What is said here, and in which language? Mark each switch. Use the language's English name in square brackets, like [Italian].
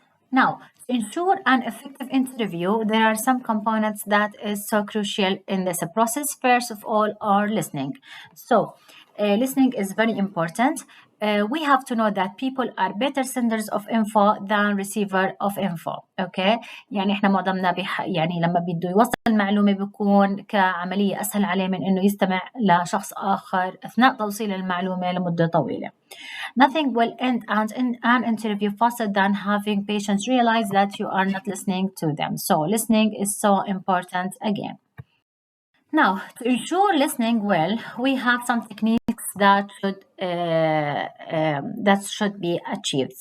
[English] Now, to ensure an effective interview, there are some components that is so crucial in this process. First of all, are listening. So, listening is very important. We have to know that people are better senders of info than receiver of info. Okay. [Arabic] يعني احنا معظمنا يعني لما بده يوصل المعلومة بيكون كعملية أسهل عليه من إنه يستمع لشخص آخر أثناء توصيل المعلومة لمدة طويلة. [English] Nothing will end an interview faster than having patients realize that you are not listening to them. So listening is so important again. Now, to ensure listening well, we have some techniques that should be achieved.